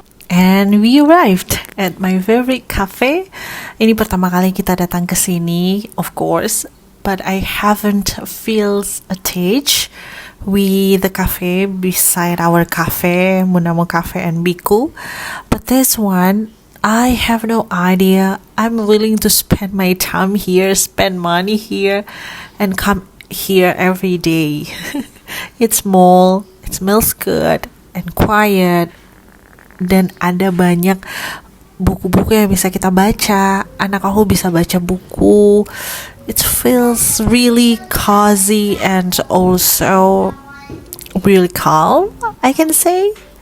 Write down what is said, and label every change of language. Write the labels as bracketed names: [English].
[English] And we arrived at my favorite cafe. [Indonesian] Ini pertama kali kita datang ke sini, [English] of course, but I haven't feels attached with the cafe beside our cafe, Munamo Cafe and Biku. But this one, I have no idea. I'm willing to spend my time here, spend money here, and come here every day. It's small, It smells good and quiet. [Indonesian] Dan ada banyak buku-buku yang bisa kita baca. Anak aku bisa baca buku. [English] It feels really cozy and also really calm, I can say.